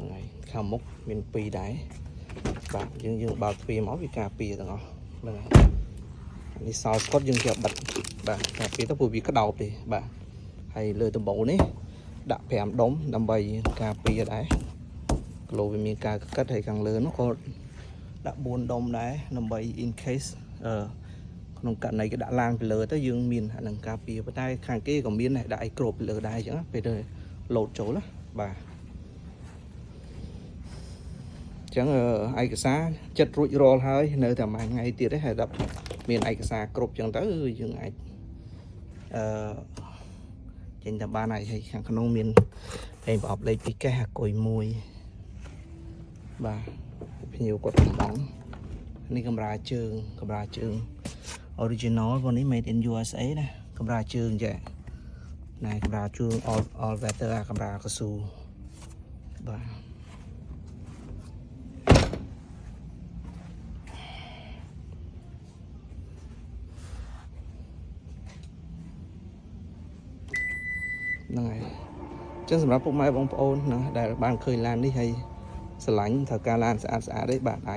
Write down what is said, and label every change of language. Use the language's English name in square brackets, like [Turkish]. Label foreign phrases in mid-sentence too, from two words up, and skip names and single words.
[Khmer] ហើយខាងមុខមាន2ដែរបាទយើងបើកទ្វារមកវាការពារទាំងអស់ហ្នឹងហើយនេះសោស្កុតយើងជាបិទបាទការពារទៅព្រោះវាក្តោបទេបាទហើយលើដំបូលនេះដាក់5ដុំដើម្បីការពារដែរគីឡូវាមានការកកិតហើយខាងលើនោះក៏ដាក់4ដុំដែរដើម្បី [English] in case [Khmer] ក្នុងករណីគេដាក់ឡើងពីលើទៅយើងមានអានឹងការពារប៉ុន្តែខាងគេក៏មានដែរដាក់អីគ្របពីលើដែរអញ្ចឹងពេលទៅលោតចូលណាបាទ អញ្ចឹងឯកសារចិត្តរួចរាល់ហើយនៅតែមួយថ្ងៃទៀតទេហើយដល់មានឯកសារគ្រប់អញ្ចឹងទៅយើងអាច ចេញទៅបានហើយខាងក្នុងមានឯងប្រអប់លេខពីកេះអាគុយមួយបាទភ្ញៀវគាត់កំបងនេះកម្រាលជើង original របស់នេះ [English] made in USA [Khmer] ណាកម្រាលជើងចាណែកម្រាលជើង [English] all weather [Khmer] អាកម្រាលកស៊ូបាទ ហ្នឹងហើយចឹងសម្រាប់ពុកម៉ែបងប្អូនណាដែលបានឃើញឡាននេះហើយស្រឡាញ់ត្រូវការឡានស្អាតទេបាទអាច